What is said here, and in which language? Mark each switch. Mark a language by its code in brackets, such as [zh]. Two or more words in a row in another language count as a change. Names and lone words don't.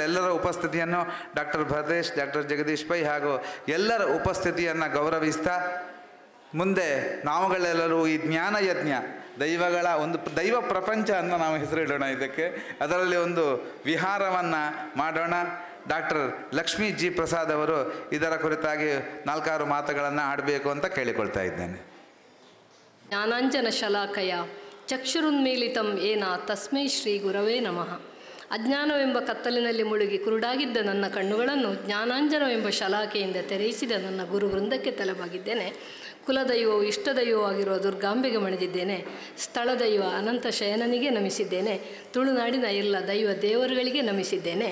[kn] ಎಲ್ಲರ ಉಪಸ್ಥಿತಿಯನ್ನು ಡಾಕ್ಟರ್ ಭರತೇಶ್, ಡಾಕ್ಟರ್ ಜಗದೀಶ್ ಪೈ ಹಾಗೂ ಎಲ್ಲರ ಉಪಸ್ಥಿತಿಯನ್ನು ಗೌರವಿಸ್ತಾ ಮುಂದೆ ನಾವುಗಳೆಲ್ಲರೂ ಈ ಜ್ಞಾನಯಜ್ಞ ದೈವಗಳ ಒಂದು ದೈವ ಪ್ರಪಂಚ ಅನ್ನು ನಾವು ಹೆಸರಿಡೋಣ. ಇದಕ್ಕೆ ಅದರಲ್ಲಿ ಒಂದು ವಿಹಾರವನ್ನು ಮಾಡೋಣ. ಡಾಕ್ಟರ್ ಲಕ್ಷ್ಮೀ ಜಿ ಪ್ರಸಾದ್ ಅವರು ಇದರ ಕುರಿತಾಗಿ 4-6 ಮಾತುಗಳನ್ನು ಆಡಬೇಕು ಅಂತ ಕೇಳಿಕೊಳ್ತಾ ಇದ್ದೇನೆ. [sa] ಜ್ಞಾನಾಂಜನ ಶಲಾಕಯ ಚಕ್ಷುರುನ್ಮೀಲಿತಂ ಏನ ತಸ್ಮೈ ಶ್ರೀ ಗುರವೇ ನಮಃ. [kn] ಅಜ್ಞಾನವೆಂಬ ಕತ್ತಲಿನಲ್ಲಿ ಮುಳುಗಿ ಕುರುಡಾಗಿದ್ದ ನನ್ನ ಕಣ್ಣುಗಳನ್ನು ಜ್ಞಾನಾಂಜನವೆಂಬ ಶಲಾಕೆಯಿಂದ ತೆರೆಯಿಸಿದ ನನ್ನ ಗುರುವೃಂದಕ್ಕೆ ತಲೆಬಾಗಿದ್ದೇನೆ. ಕುಲದೈವವು ಇಷ್ಟದೈವವೂ ಆಗಿರುವ ದುರ್ಗಾಂಬೆಗೆ ಮಣಿದಿದ್ದೇನೆ. ಸ್ಥಳದೈವ ಅನಂತ ಶಯನನಿಗೆ ನಮಿಸಿದ್ದೇನೆ. ತುಳುನಾಡಿನ ಎಲ್ಲ ದೈವ ದೇವರುಗಳಿಗೆ ನಮಿಸಿದ್ದೇನೆ.